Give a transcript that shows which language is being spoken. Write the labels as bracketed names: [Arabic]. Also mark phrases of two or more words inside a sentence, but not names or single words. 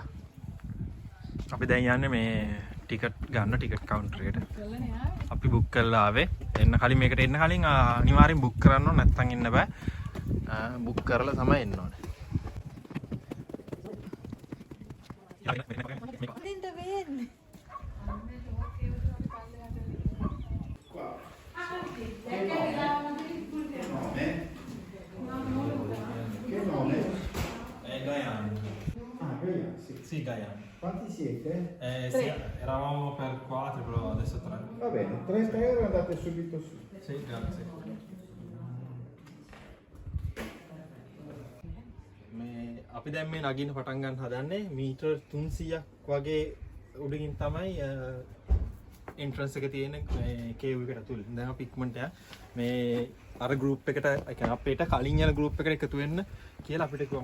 [Sinhala] අපි දැන් යන්නේ මේ ටිකට් ගන්න [English] ticket counter [Sinhala] එකට. අපි බුක් කරලා ආවේ. එන්න කලින් මේකට එන්න කලින් අනිවාර්යෙන් බුක් කරන්න ඕන නැත්නම් ඉන්න බෑ. බුක් කරලා තමයි එන්න ඕනේ. දෙන්න වෙන්නේ. [Italian] Che nome? Gaiano. Ah, Gaia, sì. Sì, Gaiano. Quanti siete? Sì, eravamo per 4, però adesso 3. Va bene, 30 euro e andate subito su. Sì, grazie. [Sinhala] අපි දැන් මේ නගින්න පටන් ගන්න හදන්නේ මීටර් 300ක් වගේ උඩින් තමයි එන්ට්‍රන්ස් එක තියෙන මේ කේව් එකට ඇතුළේ. දැන් අපි ඉක්මනට මේ අර ගෲප් එකට ඒ කියන්නේ අපේට කලින් යන ගෲප් එකට එකතු වෙන්න කියලා අපිට කිව්වා.